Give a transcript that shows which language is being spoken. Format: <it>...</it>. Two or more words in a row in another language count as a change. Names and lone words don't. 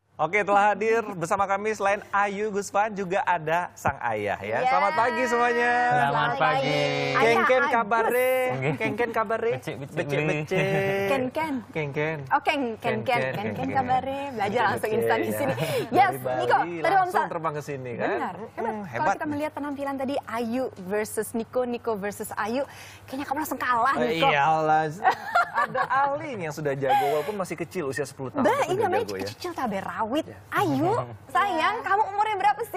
<id>Oke, telah hadir bersama kami selain Ayu Gusvan juga ada sang ayah ya. Selamat pagi semuanya. Selamat pagi.</id> <ban>Kengken kabare. Kengken kabare. Becek-becek. Kengken. Oh, Kengken kabare.</ban> <id>Belajar langsung instan di sini. Yes, Niko, tadi langsung terbang ke sini kan. Benar. Kalau Hebat. kita melihat penampilan tadi Ayu versus Niko, Niko versus Ayu, kayaknya kamu langsung kalah, Niko. Iyalah. Ada Ali yang sudah jago walaupun masih kecil usia 10 tahun. Ini namanya kecil cabai rawit. Ayu, sayang, kamu umurnya berapa sih?</id>